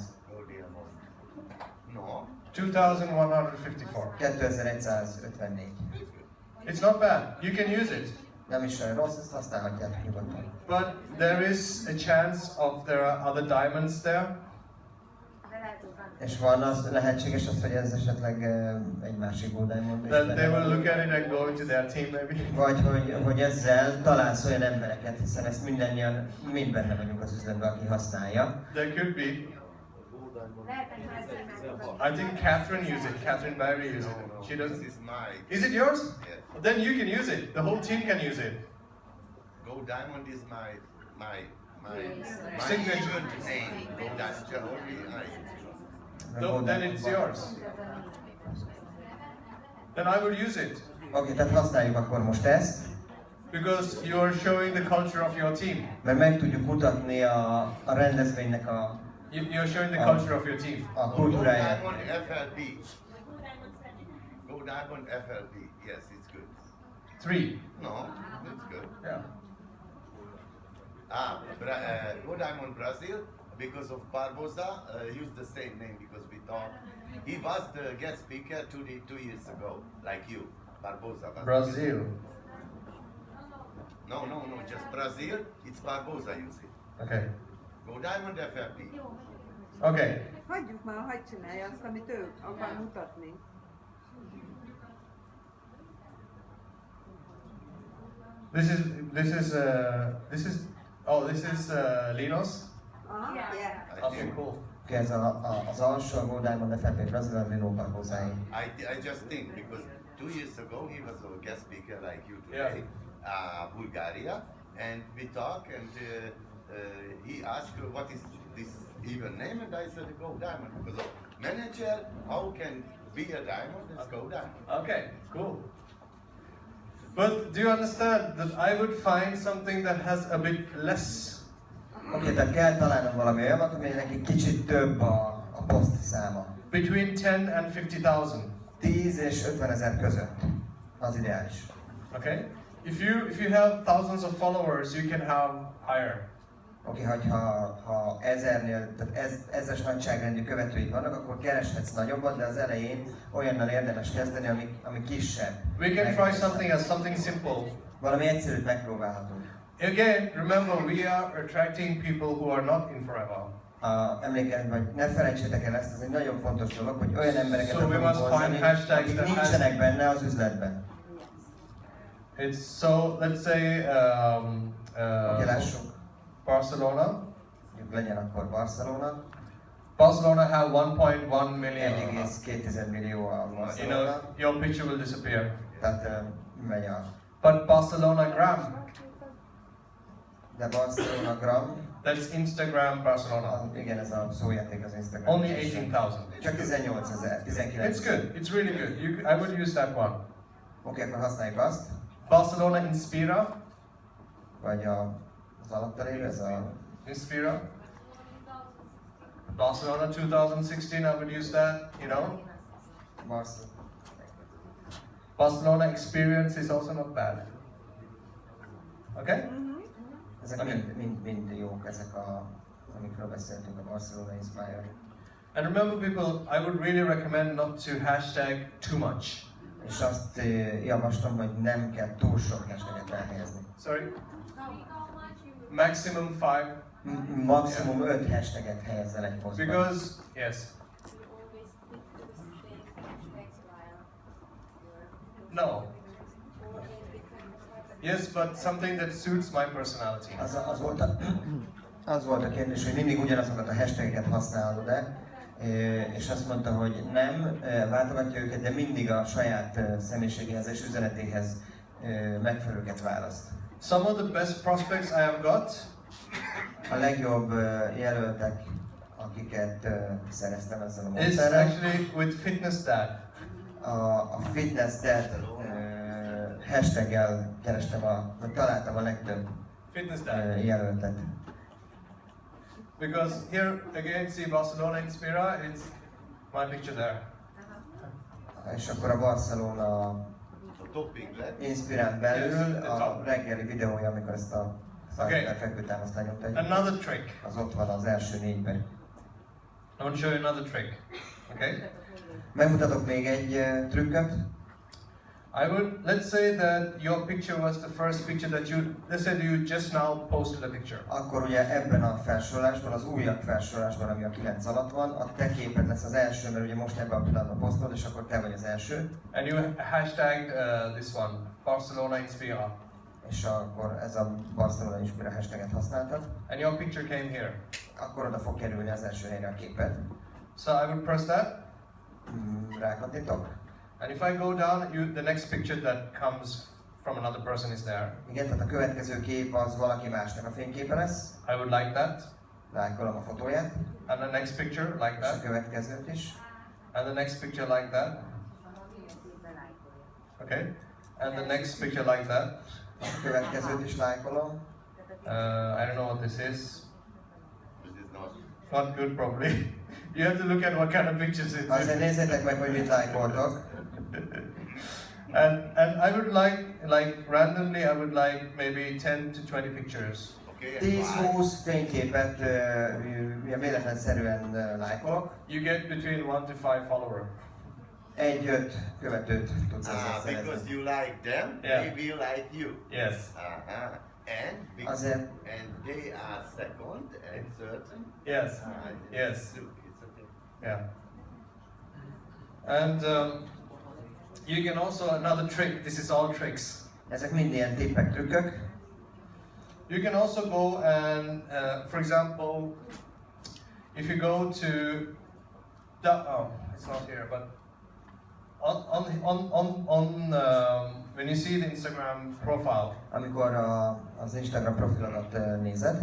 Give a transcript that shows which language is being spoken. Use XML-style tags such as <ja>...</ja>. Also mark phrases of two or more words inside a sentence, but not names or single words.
<en>Go diamond. No. 2,154. 2154. It's not bad. You can use it.</en> <hu>Nem is olyan rossz, ezt használhatjátok nyugodtan.</hu> <en>But there is a chance of there are other diamonds there.</en> <hu>És van az, lehetséges az, hogy ez esetleg egy másik Go Diamond is</hu> <en>That</en> <hu>benne</hu> <en>they will</en> <hu>van.</hu> <en>look at it and go into their team maybe.</en> <hu>Vagy hogy ezzel találsz olyan embereket, hiszen ezt mindannyian mind benne vagyunk az üzletben, aki használja.</hu> <en>There could be. I think Catherine used it. Catherine Barry used it. She doesn't. This is my. Is it yours? Yes. Then you can use it. The whole team can use it. Go Diamond is my Signature. event name. Go Diamond. Only I. No, then it's yours. Then I would use it.</en> <hu>Oké, tehát használjuk akkor most ezt,</hu> <en>Because you are showing the culture of your team.</en> <hu>mert meg tudjuk mutatni a rendezvénynek</hu> <en>You're showing the culture of your team.</en> <hu>a Go kultúráját.</hu> <en>Diamond FLP. Go Diamond FLP. Yes, it's good. 3. No, it's good. Yeah. Go Diamond Brazil because of Barbosa used the same name because we thought he was the guest speaker 2 years ago, like you. Barbosa. was- Brazil. No, just Brazil. It's Barbosa using. Okay. Go Diamond FLP. Okay.</en> <hu>Hagyjuk már, hagyd csinálja azt, amit ő akar mutatni.</hu> <en>This is Linos. Aha, yeah. Okay, cool.</en> <hu>Oké, ez az alsó, a Gold Diamond FLP Brazil, a Lino Barbosáé.</hu> <en>I just think because 2 years ago he was a guest speaker like you Yeah. today, Bulgaria, and we talk and he asked what is this even name and I said Go Diamond because of manager, how can be a diamond? Let's go diamond. Okay, cool. But do you understand that I would find something that has a bit less?</en> <hu>Oké, tehát kell találnom valami olyat, aminek egy kicsit több a poszt száma.</hu> <en>Between 10 and 50,000.</en> <hu>10 és 50 ezer között. Az ideális.</hu> <en>Okay? If you have thousands of followers, you can have higher.</en> <hu>Oké, ha ezernél, tehát ezres nagyságrendű követőid vannak, akkor kereshetsz nagyobbat, de az elején olyannal érdemes kezdeni, ami kisebb.</hu> <en>We can try something simple.</en> <hu>Valami egyszerűt megpróbálhatunk.</hu> <en>Again, remember we are attracting people who are not in forever.</en> <hu>Emlékezz, vagy ne felejtsétek el ezt, ez egy nagyon fontos dolog, hogy olyan embereket</hu> <en>So we</en> <hu>akarunk</hu> <en>must find</en> <hu>vonzani,</hu> <en>hashtags</en> <hu>akik</hu> <en>that</en> <hu>nincsenek benne az üzletben.</hu> <en>It's so, let's say,</en> <hu>Oké, lássuk. Barcelona. Legyen akkor Barcelona.</hu> <en>Barcelona have 1.1 million.</en> <hu>1,2 millió a</hu> <en>You know, Barcelona. your picture will disappear.</en> <hu>Tehát megy a...</hu> <en>But Barcelona gram,</en> <hu>De Barcelona gram,</hu> <en>that's Instagram Barcelona.</en> <hu>igen, ez a szójáték az Instagram.</hu> <en>Only 18,000.</en> <hu>Csak 18 ezer, 19</hu> <en>It's good. It's really good. I would use that one.</en> <hu>Oké, akkor használjuk azt. Barcelona Inspira. Vagy az alatta lévő, ez a... Inspira.</hu> <en>Barcelona 2016. I would use that. You know. Barcelona Experience is also not bad. Okay.</en> <hu>Ezek mind jók, ezek amikről beszéltünk, a Barcelona Inspire.</hu> <en>And remember, people, I would really recommend not to hashtag too much.</en> <hu>És azt javaslom, hogy nem kell túl sok hashtaget elhelyezni.</hu> <en>Sorry? Maximum 5.</en> <hu>Maximum 5 hashtaget helyezzel egy posztban.</hu> <en>Because, yes. No. Yes, but something that suits my personality.</en> <hu>Az volt a kérdés, hogy mindig ugyanazokat a hashtageket használod-e, és azt mondta, hogy nem, váltogatja őket, de mindig a saját személyiségéhez és üzenetéhez megfelelőket választ.</hu> <en>Some of the best prospects I have got.</en> <hu>A legjobb jelöltek, akiket szereztem ezzel a</hu> <en>Is</en> <hu>módszerrel.</hu> <en>actually with Fitness Dad.</en> <hu>A Fitness Dad hashtaggel kerestem, vagy találtam a legtöbb Fitness Dad. jelöltet.</hu> <en>Because here again, see Barcelona Inspira, it's my picture there.</en> <hu>És akkor a Barcelona Inspirán belül a reggeli videója, amikor ezt a fekvőtámaszt lenyomta.</hu> <en>Another trick.</en> <hu>Az ott van az első 4-ben.</hu> <en>I want to show you another trick. Okay?</en> <hu>Megmutatok még egy trükköt.</hu> <en>Let's say that your picture was the first picture that let's say that you just now posted a picture.</en> <hu>Akkor ugye ebben a felsorolásban, az újabb felsorolásban, ami a 9 alatt van, a te képed lesz az első, mert ugye most ebben a pillanatban posztolod, és akkor te vagy az első.</hu> <en>And you hashtagged this one, Barcelona Inspira.</en> <hu>És akkor ez a Barcelona Inspira hashtaget használtad.</hu> <en>And your picture came here.</en> <hu>Akkor oda fog kerülni az első helyre a képed.</hu> <en>So I would press that.</en> <hu>Rákattintok.</hu> <en>And if I go down, the next picture that comes from another person is there.</en> <hu>Igen, tehát a következő kép az valaki másnak a fényképe lesz.</hu> <en>I would like that.</en> <hu>Lájkolom a fotóját.</hu> <en>And the next picture like</en> <hu>És a</hu> <en>that.</en> <hu>következőt is.</hu> <en>And the next picture like that. Okay. And the next picture like that.</en> <hu>A következőt is lájkolom.</hu> <en>I don't know what this is. This is not. Not good probably. You have to look at what kind of pictures it</en> <hu>Azért</hu> <en>is.</en> <hu>nézzétek meg, hogy mit lájkoltok.</hu> <en>And I would like randomly I would like maybe 10 to 20 pictures. Okay.</en> <hu>10-20 fényképet ilyen véletlenszerűen lájkolok.</hu> <en>You get between 1 to 5 follower.</en> <hu>1-5 követőt tudsz ezzel</hu> <en>Because</en> <hu>szerezni.</hu> <en>you like them, Yeah. they will like you. Yes.</en> <hu>Azért,</hu> <en>And they are second and certain. Yes. Yes. It's okay. Yeah. And you can also another trick. This is all tricks.</en> <hu>ezek mind ilyen tippek, trükkök.</hu> <en>You can also go and, for example, if you go to it's not here, but when you see the Instagram profile,</en> <hu>Amikor az Instagram profilodat nézed,</hu>